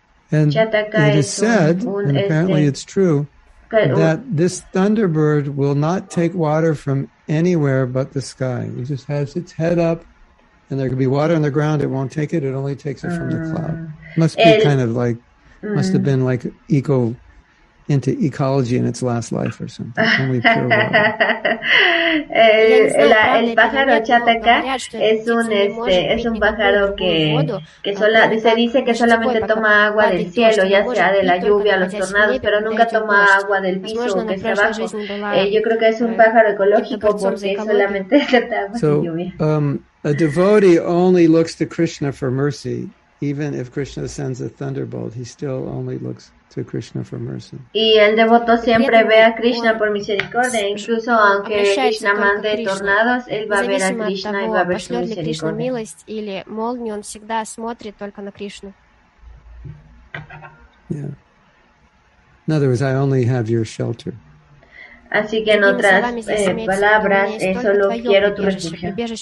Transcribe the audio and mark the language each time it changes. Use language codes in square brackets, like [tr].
[en] And it is said, and apparently it's true, that this thunderbird will not take water from anywhere but the sky. It just has its head up, and there could be water on the ground. It won't take it. It only takes it from the cloud. Must be kind of like, must have been like into ecology in its last life or something. Only pure water. [es] El pájaro chataka es un pájaro que se dice que solamente toma agua del cielo, ya sea de la lluvia, los tornados, pero nunca toma agua del piso que está abajo. Yo creo que es un pájaro ecológico porque solamente acepta agua de lluvia. [en] A devotee only looks to Krishna for mercy. Even if Krishna sends a thunderbolt, he still only looks to Krishna for mercy. [es] Y el devoto siempre ve a Krishna por misericordia, incluso aunque Krishna mande tornados, él va a ver a Krishna y va a ver su misericordia. [ru] Или молнию, он всегда смотрит только на Кришну. [en] Yeah. In other words, I only have your shelter. [es] Así que en otras palabras, solo quiero tu refugio.